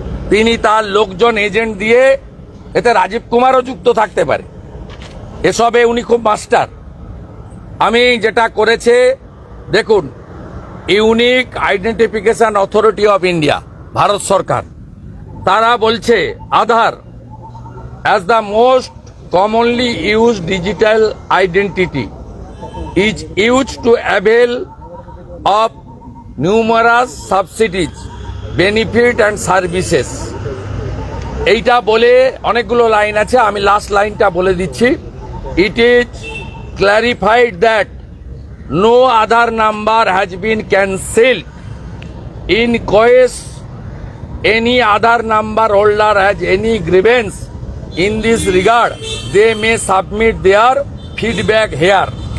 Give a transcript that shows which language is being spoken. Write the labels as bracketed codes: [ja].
[bn] তিনি তার লোকজন এজেন্ট দিয়ে, এতে রাজীব কুমারও যুক্ত থাকতে পারে, এসবে উনি খুব মাস্টার। আমি যেটা করেছে, দেখুন, unique identification authority of India, Bharat সরকার, তারা বলছে [en] Aadhaar as the most commonly used digital identity is used to avail of numerous subsidies, benefit and services. [bn] এইটা বলে অনেকগুলো লাইন আছে, আমি লাস্ট লাইনটা বলে দিচ্ছি। [en] It is clarified that no other number has been cancelled. In case any other number holder has any grievance in this regard, they may submit their feedback here.